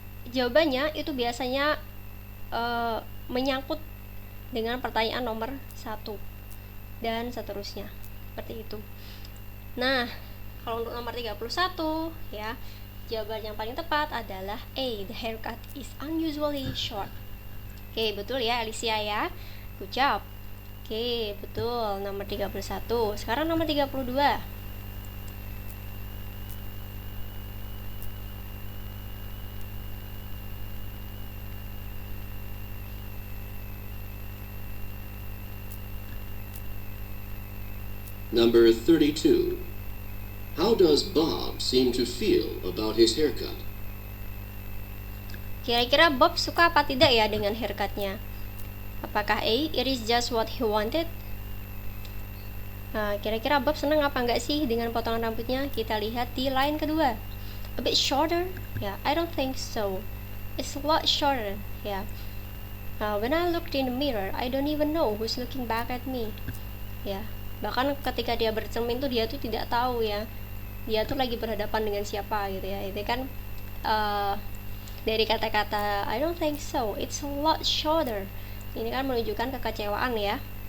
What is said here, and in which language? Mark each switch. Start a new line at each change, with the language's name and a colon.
Indonesian: Jawabannya itu biasanya menyangkut dengan pertanyaan nomor 1 dan seterusnya. Seperti itu. Nah, kalau untuk nomor 31 ya, jawaban yang paling tepat adalah A.
English: The haircut is unusually short.
Indonesian: Oke, betul ya Alicia ya. Good job. Oke, betul. Nomor 31. Sekarang nomor 32.
English: Number 32. How does Bob seem to feel about his haircut?
Indonesian: Kira-kira Bob suka apa tidak ya dengan haircutnya? Apakah A.
English: It is just what he wanted?
Indonesian: Nah, kira-kira Bob senang apa enggak sih dengan potongan rambutnya? Kita lihat di line kedua.
English: A bit shorter? Yeah, I don't think so. It's a lot shorter. Yeah. When I looked in the mirror, I don't even know who's looking back at me.
Indonesian: Ya, bahkan ketika dia bercermin tuh dia tuh tidak tahu ya, dia tuh lagi berhadapan dengan siapa gitu ya. Itu kan dari kata-kata
English: I don't think so, it's a lot shorter.
Indonesian: Ini kan menunjukkan kekecewaan ya.